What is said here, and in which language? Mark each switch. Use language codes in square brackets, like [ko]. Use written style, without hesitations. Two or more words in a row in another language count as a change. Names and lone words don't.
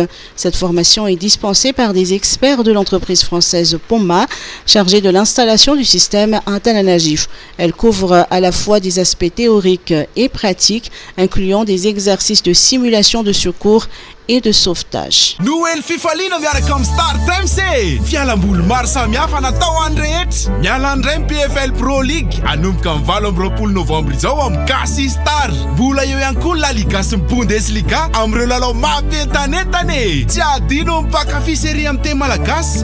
[fr] Cette formation est dispensée par des experts de l'entreprise française Poma, chargée de l'installation du système Antananagif. Elle couvre à la fois des aspects théoriques et pratiques, incluant des exercices de simulation de secours et de sauvetage. [mg] Noël fifaliana miaraka amin'ny Star Times e! Fialamboly maro samihafa natao any rehetra. Miala andray PFL Pro League anomboka amin'ny 20 novambra izao amin'ny Gasy Star. Mbola eo ihany koa La Liga sy ny Bundesliga amin'ireo lalao mampientanentana e! Tsy adino mpakafy série amin'ny teny malagasy.